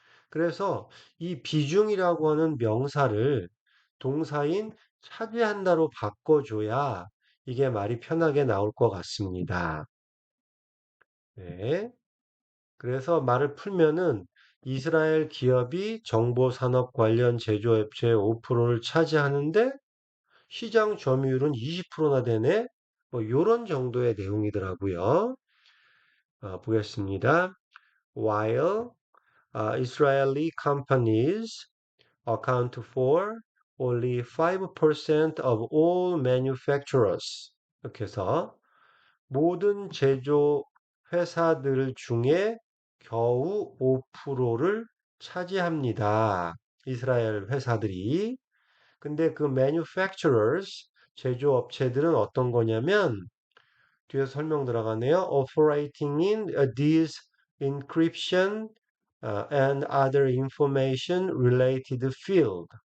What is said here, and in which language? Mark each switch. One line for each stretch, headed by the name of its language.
Korean: 그래서 이 비중이라고 하는 명사를 동사인 차지한다로 바꿔줘야 이게 말이 편하게 나올 것 같습니다. 네. 그래서 말을 풀면은 이스라엘 기업이 정보산업 관련 제조업체의 5%를 차지하는데 시장 점유율은 20%나 되네? 뭐 요런 정도의 내용이더라고요. 보겠습니다.
English: While Israeli companies account for only 5% of all manufacturers.
Korean: 이렇게 해서 모든 제조 회사들 중에 겨우 5%를 차지합니다. 이스라엘 회사들이. 근데 그 manufacturers, 제조업체들은 어떤 거냐면, 뒤에서 설명 들어가네요.
English: Operating in these encryption and other information related field.